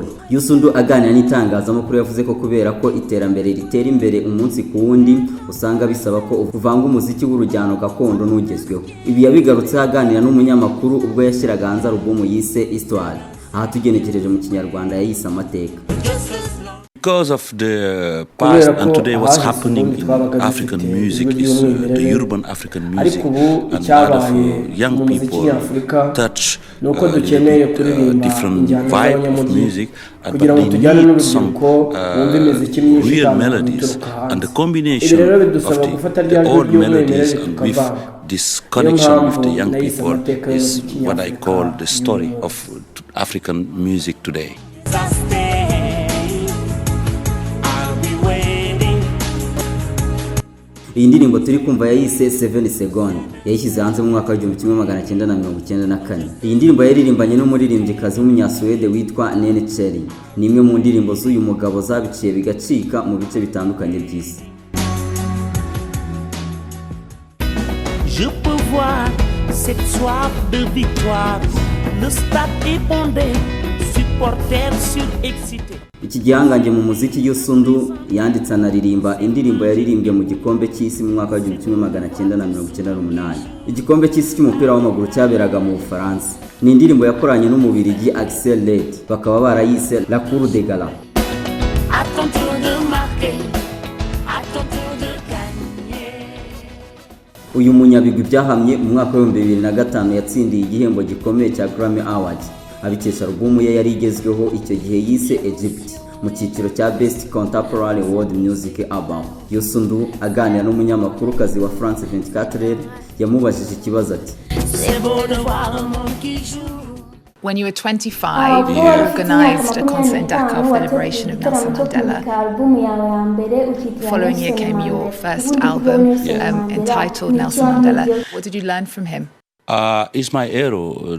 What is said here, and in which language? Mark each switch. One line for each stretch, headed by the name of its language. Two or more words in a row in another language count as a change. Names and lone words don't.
Kinyarwanda: Youssou N'Dour aganira n'itangazamakuru yavuze ko kubera ko iterambere ritera imbere umunsi ku wundi usanga bisaba ko uvanga umuziki w'urujyano gakondo n'ugezweho. Ibi yabigarutse aganira n'umunyamakuru ubwo yashyiraga hanze album yise Histoire, aha tugenekereje mu Kinyarwanda yayise amateka.
English: Because of the past and today what's happening in African music is the urban African music, and a lot of young people touch different vibe of music, but they need some real melodies, and the combination of the old melodies and with this connection with the young people is what I call the story of African music today.
Kinyarwanda: Iyi ndirimbo turi kumva yayise 7 seconds yayishyize hanze mu mwaka wa 1994. Iyi ndirimbo yaririmbanye n'umuririmbyikazi w'umunyasuwede witwa Nene Cherry. Ni imwe mu ndirimbo z'uyu mugabo zabiciye bigacika mu bice bitandukanye by'isi.
French: Je peux voir cette soif de victoire, le stade est bondé, supporters surexcités.
Kinyarwanda: Iki gihangange mu muziki Youssou N'Dour yanditse anaririmba indirimbo yaririmbye mu gikombe cy'isi mu mwaka wa 1998. Igikombe cy'isi cy'umupira w'amaguru cyaberaga mu Bufaransa. Ni indirimbo yakoranye n'umubirigi Axel Red, bakaba barayise La Cour de Gala. Uyu munyabigwi byahamye mu mwaka wa 2005 yatsindiye igihembo gikomeye cya Grammy Awards abikesha album ye yari igezweho icyo gihe yise Egypt mu cyiciro cya Best Contemporary World Music Album. Youssou N'Dour aganira n'umunyamakuru kazi wa France 24 yamubajije ikibazo ati:
English: When you were 25, you organized a concert in Dakar for the liberation of Nelson Mandela. The following year came your first album entitled Nelson Mandela. What did you learn from him? Is my hero.